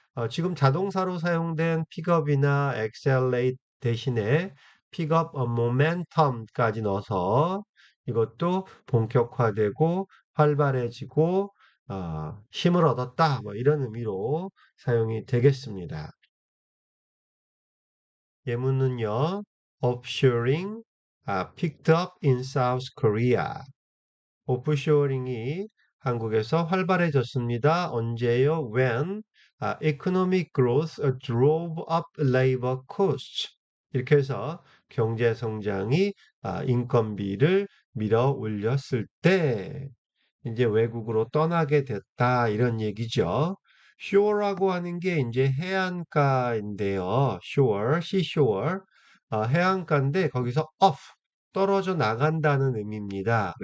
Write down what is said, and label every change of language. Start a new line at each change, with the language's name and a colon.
Korean: 지금 자동사로 사용된 픽업이나 accelerate 대신에 픽업 momentum까지 넣어서 이것도 본격화되고 활발해지고 힘을 얻었다 뭐 이런 의미로 사용이 되겠습니다. 예문은요.
English: offshoring picked up in South Korea.
Korean: 오프쇼어링이 한국에서 활발해졌습니다. 언제요?
English: When economic growth drove up labor costs.
Korean: 이렇게 해서 경제 성장이 인건비를 밀어 올렸을 때 이제 외국으로 떠나게 됐다 이런 얘기죠. shore라고 하는 게 이제 해안가인데요. shore, seashore, 해안가인데 거기서 off, 떨어져 나간다는 의미입니다.